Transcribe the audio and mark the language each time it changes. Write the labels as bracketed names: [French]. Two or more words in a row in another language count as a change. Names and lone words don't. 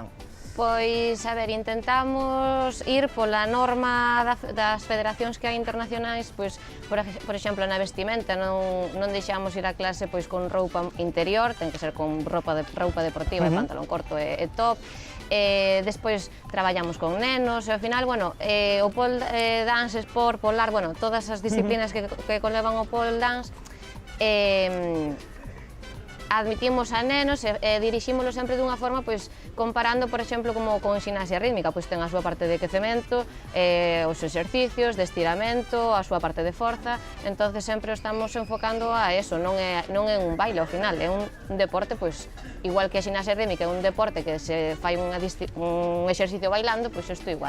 [Galician] Pois, a ver, intentamos ir pola norma das federacións que hai internacionais, pois, por exemplo, na vestimenta, non deixamos ir a clase pois con roupa interior, ten que ser con roupa deportiva, pantalón corto e top. Despois traballamos con nenos, e ao final, bueno, o [English] pole dance, [Galician] sport, polar, bueno, todas as disciplinas que conlevan o [English] pole dance, [Galician] admitimos a nenos e dirixímolo sempre dunha forma, pois, comparando, por exemplo, como con ximnasia rítmica, pois ten a súa parte de quecemento, os exercicios de estiramento, a súa parte de forza, entonces sempre estamos enfocando a eso, non é un baile ao final, é un deporte, pois, igual que a ximnasia rítmica é un deporte que se fai un exercicio bailando, pois isto igual.